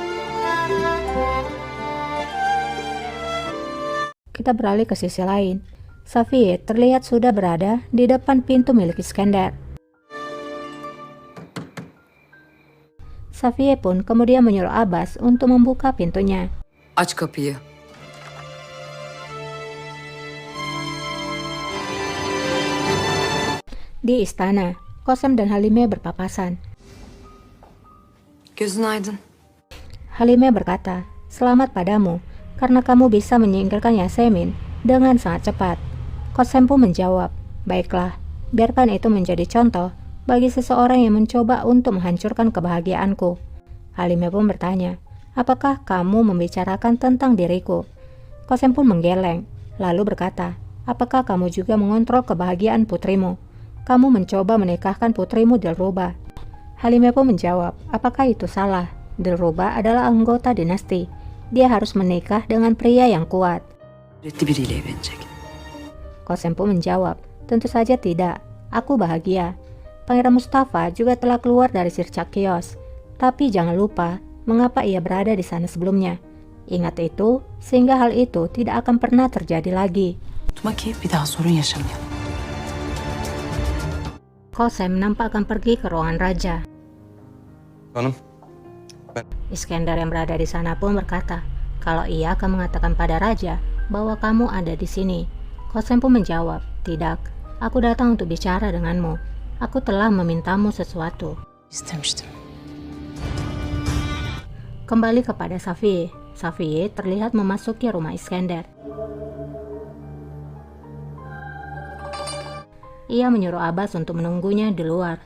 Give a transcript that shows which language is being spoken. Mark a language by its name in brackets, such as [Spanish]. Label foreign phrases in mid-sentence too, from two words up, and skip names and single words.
[Indonesian] Kita beralih ke sisi lain. Safiye terlihat sudah berada di depan pintu milik Iskandar. Safiye pun kemudian menyuruh Abbas untuk membuka pintunya. [Turkish] Aç kapıyı. [Indonesian] Di istana, Kosem dan Halime berpapasan. [Turkish] Gözün aydın. [Indonesian] Halime berkata, selamat padamu, karena kamu bisa menyingkirkan Yasemin dengan sangat cepat. Kosem pun menjawab, baiklah, biarkan itu menjadi contoh bagi seseorang yang mencoba untuk menghancurkan kebahagiaanku. Halime pun bertanya, apakah kamu membicarakan tentang diriku? Kosem pun menggeleng, lalu berkata, apakah kamu juga mengontrol kebahagiaan putrimu? Kamu mencoba menikahkan putrimu Dilruba. Halime pun menjawab, apakah itu salah? Dilruba adalah anggota dinasti. Dia harus menikah dengan pria yang kuat. [Turkish] Üretli biriyle evlenecek. [Indonesian] Kosem pun menjawab, tentu saja tidak. Aku bahagia. Pangeran Mustafa juga telah keluar dari Sircak Kios. Tapi jangan lupa, mengapa ia berada di sana sebelumnya. Ingat itu, sehingga hal itu tidak akan pernah terjadi lagi. [Turkish] Unutma ki bir daha sorun yaşamayalım. [Indonesian] Kosem nampak akan pergi ke ruangan raja. Hanım, Iskandar yang berada di sana pun berkata, kalau ia akan mengatakan pada raja bahwa kamu ada di sini. Kosem pun menjawab, tidak, aku datang untuk bicara denganmu. Aku telah memintamu sesuatu. [Turkish] İstemiştim. [Indonesian] Kembali kepada Safiye. Safiye terlihat memasuki rumah Iskandar. Ia menyuruh Abbas untuk menunggunya di luar.